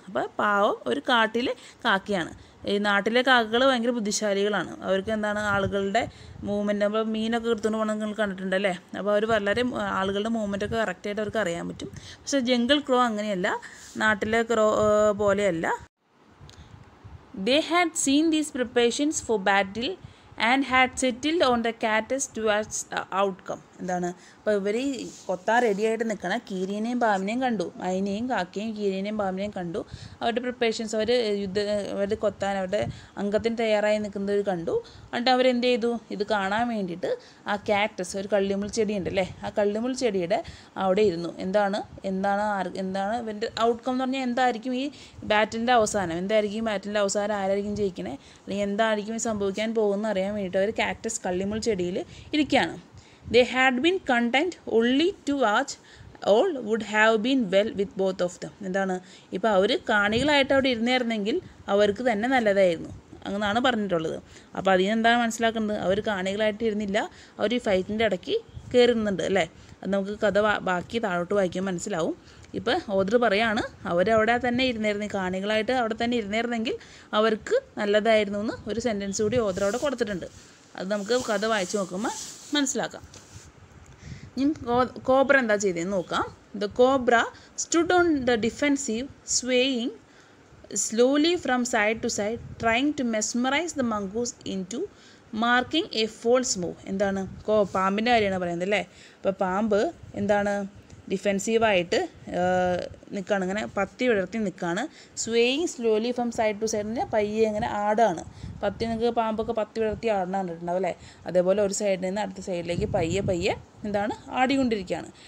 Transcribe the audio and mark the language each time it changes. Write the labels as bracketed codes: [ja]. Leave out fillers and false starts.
[ml] അപ്പോൾ പാവം ഒരു കാട്ടിലെ കാക്കയാണ്. ഈ നാട്ടിലെ കാക്കകൾ ഭയങ്കര ബുദ്ധിശാലികളാണ്. അവർക്ക് എന്താണ്, ആളുകളുടെ മൂവ്മെൻറ്റ്, അപ്പോൾ മീനൊക്കെ എടുത്തുകൊണ്ട് പോകണം നിങ്ങൾ കണ്ടിട്ടുണ്ടല്ലേ. അപ്പോൾ അവർ വളരെ ആളുകളുടെ മൂവ്മെൻറ്റൊക്കെ കറക്റ്റായിട്ട് അവർക്ക് അറിയാൻ പറ്റും. പക്ഷേ ജംഗിൾ ക്രോ അങ്ങനെയല്ല, നാട്ടിലെ ക്രോ പോലെയല്ല. [en] They had seen these preparations for battle and had settled on the catches towards the outcome. [ml] എന്താണ്, അപ്പോൾ ഇവർ കൊത്താൻ റെഡിയായിട്ട് നിൽക്കണ കീരിനെയും പാമ്പിനെയും കണ്ടു. മൈനയും കാക്കയും കീരിനെയും പാമ്പിനെയും കണ്ടു. അവരുടെ പ്രിപ്പറേഷൻസ്, അവർ കൊത്താൻ അവരുടെ അംഗത്തിന് തയ്യാറായി നിൽക്കുന്നവർ കണ്ടു. എന്നിട്ട് അവരെന്ത് ചെയ്തു, ഇത് കാണാൻ വേണ്ടിയിട്ട് ആ കാക്ടസ്, ഒരു കള്ളിമുൾ ചെടി ഉണ്ടല്ലേ, ആ കള്ളിമുൾ ചെടിയുടെ അവിടെ ഇരുന്നു. എന്താണ് ഇവൻ്റെ ഔട്ട്കം എന്ന് പറഞ്ഞാൽ എന്തായിരിക്കും ഈ ബാറ്റിൻ്റെ അവസാനം, ആരായിരിക്കും ജയിക്കണേ, അല്ലെങ്കിൽ എന്തായിരിക്കും സംഭവിക്കാൻ പോകുന്നത് അറിയാൻ വേണ്ടിയിട്ട് അവർ കാക്ടസ് കള്ളിമുൾ ചെടിയിൽ ഇരിക്കുകയാണ്. [en] They had been content only to watch, all would have been well with both of them. [ml] എന്താണ്, ഇപ്പോൾ അവർ കാണികളായിട്ട് അവിടെ ഇരുന്നായിരുന്നെങ്കിൽ അവർക്ക് തന്നെ നല്ലതായിരുന്നു അങ്ങനെയാണ് പറഞ്ഞിട്ടുള്ളത്. അപ്പോൾ അതിനെന്താണ് മനസ്സിലാക്കുന്നത്, അവർ കാണികളായിട്ട് ഇരുന്നില്ല, അവർ ഈ ഫൈറ്റിൻ്റെ ഇടയ്ക്ക് കയറുന്നുണ്ട് അല്ലേ. അത് നമുക്ക് കഥ ബാക്കി താഴോട്ട് വായിക്കുമ്പോൾ മനസ്സിലാവും. ഇപ്പോൾ ഓദർ പറയാണ്, അവരവിടെ തന്നെ ഇരുന്നായിരുന്നു, കാണികളായിട്ട് അവിടെ തന്നെ ഇരുന്നായിരുന്നെങ്കിൽ അവർക്ക് നല്ലതായിരുന്നു എന്ന് ഒരു സെൻറ്റൻസ് കൂടി ഓദർ അവിടെ കൊടുത്തിട്ടുണ്ട്. അത് നമുക്ക് കഥ വായിച്ച് നോക്കുമ്പോൾ മനസ്സിലാക്കാം. ഇനി കോബ്ര എന്താ ചെയ്തതെന്ന് നോക്കാം. [en] The cobra stood on the defensive, swaying slowly from side to side, trying to mesmerize the mongoose into marking a false move. [ml] എന്താണ്, പാമ്പിൻ്റെ കാര്യമാണ് പറയുന്നത് അല്ലേ. അപ്പോൾ പാമ്പ് എന്താണ്, ഡിഫെൻസീവായിട്ട് നിൽക്കുകയാണ്, ഇങ്ങനെ പത്തി വിടർത്തി നിൽക്കുകയാണ്. [en] swaying slowly from side to സൈഡിന് [ml] പയ്യെ ഇങ്ങനെ ആടാണ്. നിങ്ങൾക്ക് പാമ്പൊക്കെ പത്തി വിടർത്തി ആടണം കണ്ടിട്ടുണ്ടാവും അല്ലേ. അതേപോലെ ഒരു സൈഡിൽ നിന്ന് അടുത്ത സൈഡിലേക്ക് പയ്യെ എന്താണ് ആടിക്കൊണ്ടിരിക്കുകയാണ്.